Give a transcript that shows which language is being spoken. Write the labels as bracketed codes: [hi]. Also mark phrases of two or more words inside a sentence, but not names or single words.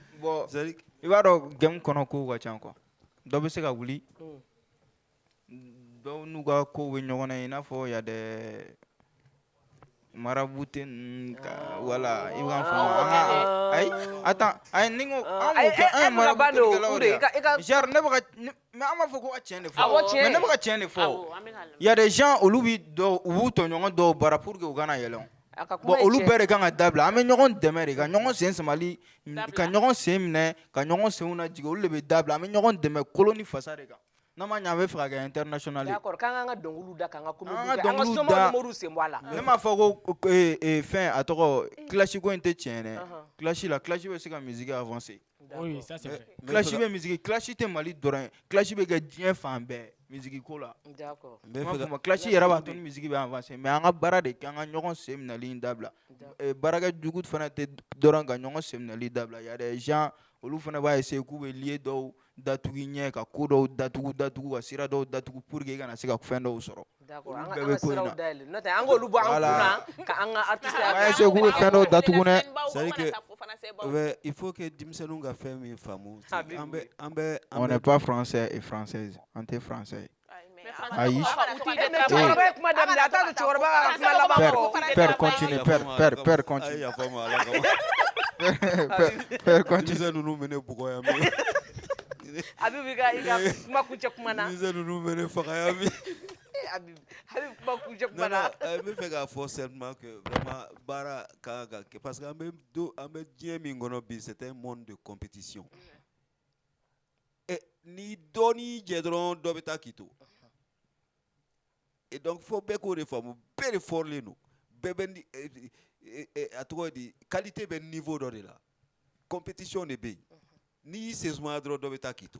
[bm] bɔn i b'a dɔn gɛmu kɔnɔ kow ka ca quoi dɔ bɛ se ka wuli dɔw n'u ka kow bɛ ɲɔgɔn na i n'a fɔ [fr] y'a des marabouté [bm] wala i b'a faamu ayi attends ayi ni ko an m'o kɛ an ye maraboutikɛlaw de ye genre ne bɛ ka mais an b'a fɔ ko ka tiɲɛ de fɔ mais ne bɛ ka tiɲɛ de fɔ [fr] y a des gens [bm] olu b'i dɔw u b'u tɔɲɔgɔn dɔw bara [fr] pour que [bm] u kana yɛlɛ bon olu bɛɛ de kan ka dabila an bɛ ɲɔgɔn dɛmɛ de ka ɲɔgɔn sen samali ka ɲɔgɔn sen minɛ ka ɲɔgɔn senw lajigin olu de bɛ dabila an bɛ ɲɔgɔn dɛmɛ kolo ni fasa de kan n'a ma ɲɛ an bɛ fɛ ka kɛ international ye. d'accord k'an ka dɔnkiliw da k'an ka communiqué kɛ an ka sɔmɔ numéro sen bɔ a la. ne m'a fɔ ko fɛn a tɔgɔ clash ko in tɛ tiɲɛ dɛ clash la clash bɛ se ka musique avancer. [fr] oui ça c'est vrai. [bm] clash bɛ musique clash tɛ Mali dɔrɔn ye clash bɛ kɛ diɲɛ fan bɛɛ musique ko la. d'accord n b'a fɔ ma clash yɛrɛ b'a to ni musique bɛ avancer mais an ka baara de kɛ an ka ɲɔgɔn sen minɛli in dabila baarakɛ jugu fana tɛ dɔrɔn ka ɲɔgɔn sen minɛli dabila [fr] y a des gens [bm] olu fana b'a essayer k'u bɛ lié dɔw datugu ɲɛ ka ko dɔw datugu ka sira dɔw datugu [fr] pour que [bm] i kana se ka fɛn dɔw sɔrɔ. d'accord an ka siraw dayɛlɛ n'o tɛ an k'olu bɔ an kunna ka an ka artiste an b'a essayer k'u bɛ fɛn dɔw datugu dɛ. [fr] c'est que il faut que [bm] denmisɛnninw ka fɛn min faamu an bɛ [fr] on n'est pas français et française [bm] an tɛ français ye. [fr] ayi père continue père continue. père continue [bm] ninnu bɛ ne bugɔ yan bi. Habib i ka kuma kuncɛ kuma na. denmisɛn ninnu bɛ ne faga yan bi. Habib kuma kuncɛ kuma na. n bɛ fɛ k'a fɔ [fr] seulement que vraiment [bm] baara ka kan ka kɛ [fr] parce que [bm] an bɛ diɲɛ min kɔnɔ bi [fr] c'est un monde de compétition. [bm] ni dɔ n'i jɛ dɔrɔn dɔ bɛ taa k'i to. [fr] et donc [bm] fo bɛɛ k'o de faamu bɛɛ de fɔrilen don bɛɛ bɛ a tɔgɔ di qualité bɛ niveau dɔ de la compétition de bɛ yen n'i y'i sen sumaya dɔrɔn dɔ bɛ taa k'i to.